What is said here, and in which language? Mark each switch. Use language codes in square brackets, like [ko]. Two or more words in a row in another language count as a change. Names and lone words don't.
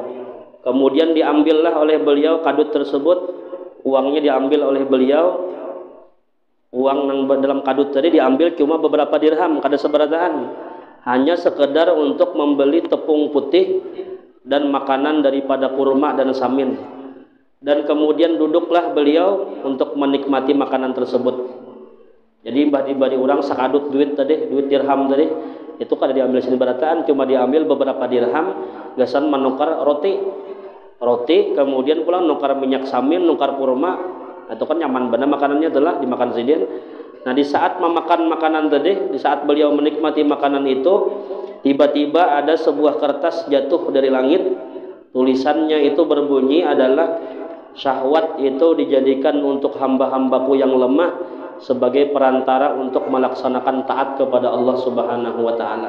[id] Kemudian diambillah oleh beliau kadut tersebut, uangnya diambil oleh beliau, uang yang dalam kadut tadi diambil cuma beberapa dirham, [bjn] kada seberataan, [id] hanya sekedar untuk membeli tepung putih dan makanan daripada kurma dan samin. Dan kemudian duduklah beliau untuk menikmati makanan tersebut. [bjn] Jadi badi orang sakadut duit tadi, duit dirham tadi, itu kada diambil seberataan, cuma diambil beberapa dirham, gasan menukar roti, kemudian pulang nukar minyak samin, nukar kurma, itu kan nyaman benar makanannya telah dimakan sidin. [id] Nah di saat memakan makanan tadi, di saat beliau menikmati makanan itu, tiba-tiba ada sebuah kertas jatuh dari langit, tulisannya itu berbunyi adalah, syahwat itu dijadikan untuk hamba-hambaku yang lemah sebagai perantara untuk melaksanakan taat kepada Allah [ar] Subhanahu wa Ta'ala.